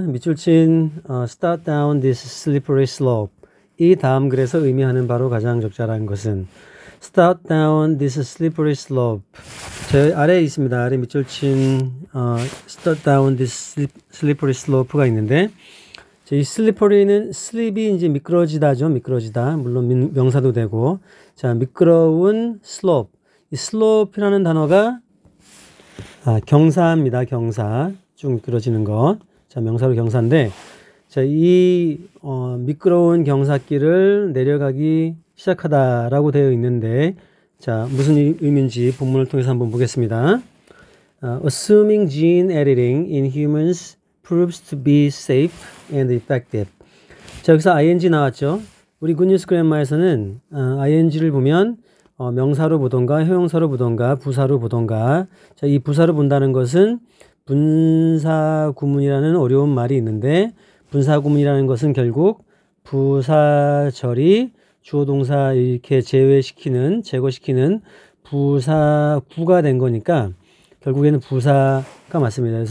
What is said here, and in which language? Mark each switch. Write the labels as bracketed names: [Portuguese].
[Korean] 밑줄 친 [English] start down this slippery slope. [Korean] 이 다음 글에서 의미하는 바로 가장 적절한 것은 [English] start down this slippery slope. [Korean] 제 아래에 있습니다. 아래 밑줄 친 [English] start down this slippery slope [Korean] 가 있는데 이 slippery는 slip이 이제 미끄러지다죠. 미끄러지다. 물론 명사도 되고. 자, 미끄러운 slope. 이 slope이라는 단어가 경사입니다. 경사. 쭉 미끄러지는 것. 자, 명사로 경사인데, 자, 이 미끄러운 경사길을 내려가기 시작하다라고 되어 있는데, 자, 무슨 의미인지 본문을 통해서 한번 보겠습니다. [English] Assuming gene editing in humans proves to be safe and effective. [Korean] 자, 여기서 ing 나왔죠. 우리 굿뉴스 그랜마에서는 ing를 보면 명사로 보던가 형용사로 보던가 부사로 보던가, 자, 이 부사로 본다는 것은 분사구문이라는 어려운 말이 있는데, 분사구문이라는 것은 결국 부사절이 주어동사 이렇게 제거시키는 부사구가 된 거니까 결국에는 부사가 맞습니다.